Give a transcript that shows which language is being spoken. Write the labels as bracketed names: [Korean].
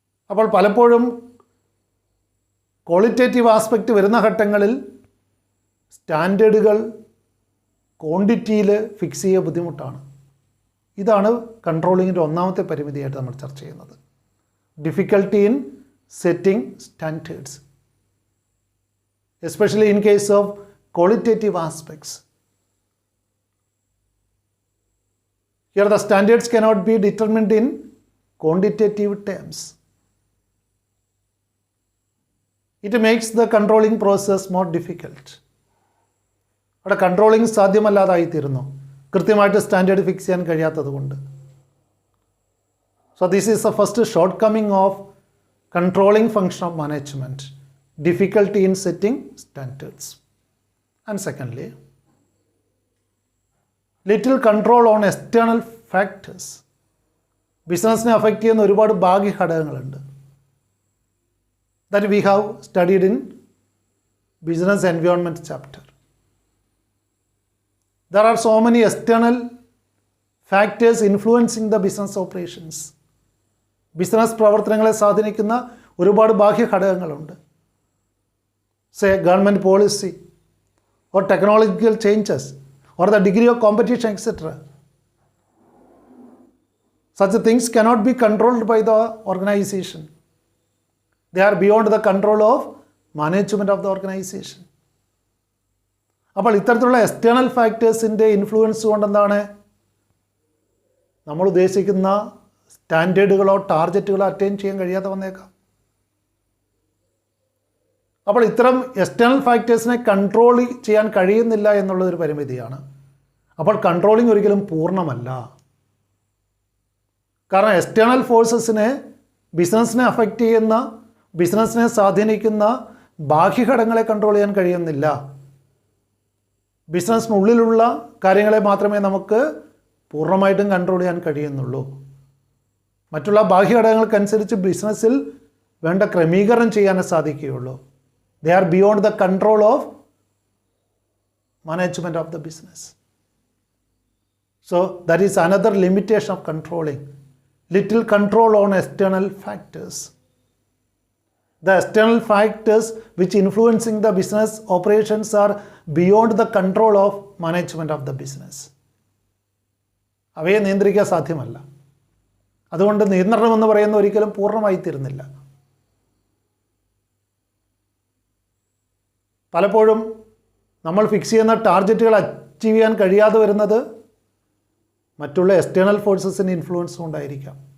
[Malayalam] അപ്പോൾ പലപ്പോഴും qualitative aspect വരുന്ന ഘട്ടങ്ങളിൽ സ്റ്റാൻഡേർഡുകൾ ക്വാണ്ടിറ്റിയിൽ ഫിക്സ് ചെയ്യുക ബുദ്ധിമുട്ടാണ്. ഇതാണ് കൺട്രോളിങ്ങിൻ്റെ ഒന്നാമത്തെ പരിമിതിയായിട്ട് നമ്മൾ ചർച്ച ചെയ്യുന്നത്. [English] Difficulty in setting standards, especially in case of qualitative aspects. Here the standards cannot be determined in quantitative terms. It makes the controlling process more difficult. [Malayalam] അവിടെ കൺട്രോളിംഗ് സാധ്യമല്ലാതായിത്തീരുന്നു, കൃത്യമായിട്ട് സ്റ്റാൻഡേർഡ് ഫിക്സ് ചെയ്യാൻ കഴിയാത്തത് കൊണ്ട്. [English] So this is the first shortcoming of controlling function of management, difficulty in setting standards. And secondly, little control on external factors. [Malayalam] ബിസിനസ്സിനെ affect ചെയ്യുന്ന ഒരുപാട് ബാഹ്യ ഘടകങ്ങളുണ്ട്. [English] That we have studied in business environment chapter. There are so many external factors influencing the business operations. [Malayalam] Business പ്രവർത്തനങ്ങളെ സ്വാധീനിക്കുന്ന ഒരുപാട് ബാഹ്യ ഘടകങ്ങളുണ്ട്. [English] Say government policy or technological changes or the degree of competition, etc. Such things cannot be controlled by the organization. They are beyond the control of management of the organization. [Malayalam] അപ്പോൾ ഇത്തരത്തിലുള്ള external ഫാക്ടേഴ്സിൻ്റെ influence കൊണ്ടെന്താണ് നമ്മൾ ഉദ്ദേശിക്കുന്ന സ്റ്റാൻഡേർഡുകളോ ടാർഗറ്റുകളോ attain ചെയ്യാൻ കഴിയാതെ വന്നേക്കാം. അപ്പോൾ ഇത്തരം external ഫാക്ടേഴ്സിനെ control ചെയ്യാൻ കഴിയുന്നില്ല എന്നുള്ളതൊരു പരിമിതിയാണ്. അപ്പോൾ കൺട്രോളിങ് ഒരിക്കലും പൂർണ്ണമല്ല. കാരണം എക്സ്റ്റേണൽ ഫോഴ്സസിനെ ബിസിനസ്സിനെ അഫക്റ്റ് ചെയ്യുന്ന, ബിസിനസ്സിനെ സ്വാധീനിക്കുന്ന ബാഹ്യഘടകങ്ങളെ കൺട്രോൾ ചെയ്യാൻ കഴിയുന്നില്ല. ബിസിനസ്സിനുള്ളിലുള്ള കാര്യങ്ങളെ മാത്രമേ നമുക്ക് പൂർണ്ണമായിട്ടും കൺട്രോൾ ചെയ്യാൻ കഴിയുന്നുള്ളൂ. മറ്റുള്ള ബാഹ്യഘടകങ്ങൾക്കനുസരിച്ച് ബിസിനസ്സിൽ വേണ്ട ക്രമീകരണം ചെയ്യാനേ സാധിക്കുകയുള്ളൂ. [English] They are beyond the control of management of the business. So that is another limitation of controlling. Little control on external factors. The external factors which influencing the business operations are beyond the control of management of the business. [Malayalam] അവയെ നിയന്ത്രിക്കാൻ സാധ്യമല്ല. അതുകൊണ്ട് നിയന്ത്രണം എന്ന് പറയുന്ന ഒരിക്കലും പൂർണ്ണമായി തീരുന്നില്ല. പലപ്പോഴും നമ്മൾ ഫിക്സ് ചെയ്യുന്ന ടാർഗറ്റുകൾ അച്ചീവ് ചെയ്യാൻ കഴിയാതെ വരുന്നത് മറ്റുള്ള എക്സ്റ്റേണൽ ഫോഴ്സസിൻ്റെ ഇൻഫ്ലുവൻസ് കൊണ്ടായിരിക്കാം.